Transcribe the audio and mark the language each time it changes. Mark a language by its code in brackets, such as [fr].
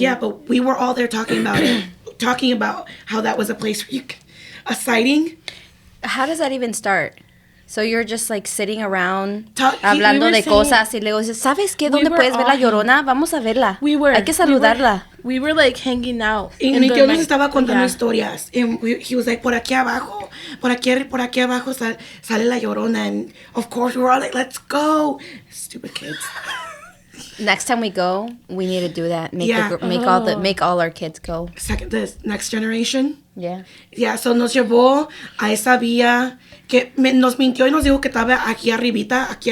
[en] Yeah, but we were all there talking about it, talking about how that was a place where a sighting. How does that even start? So you're just like sitting around [es] hablando de cosas y luego dices, ¿sabes qué? ¿Dónde puedes ver la Llorona? Vamos a verla. Hay que saludarla. [en] We were like hanging out. [es] Y mi tío nos estaba contando historias. [en] And he was like, [es] por aquí abajo sale la Llorona. [en] And of course we were all like, let's go. Stupid kids. Next time we go, we need to do that. Make all our kids go. The next generation. Yeah. Yeah, so [es] nos llevó a esa vía que nos mintió y nos dijo que estaba aquí arribita.